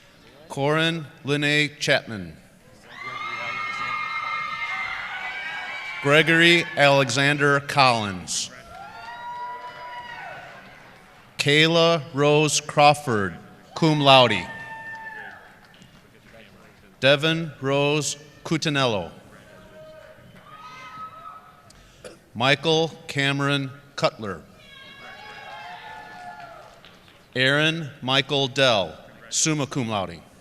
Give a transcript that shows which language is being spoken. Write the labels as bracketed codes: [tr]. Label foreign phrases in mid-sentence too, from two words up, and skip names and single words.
[en] Corin Linnea Chapman. Gregory Alexander Collins. Kayla Rose Crawford, [la] cum laude. [en] Devin Rose Cutinello. Michael Cameron Cutler. Aaron Michael Dell, [la] summa cum laude.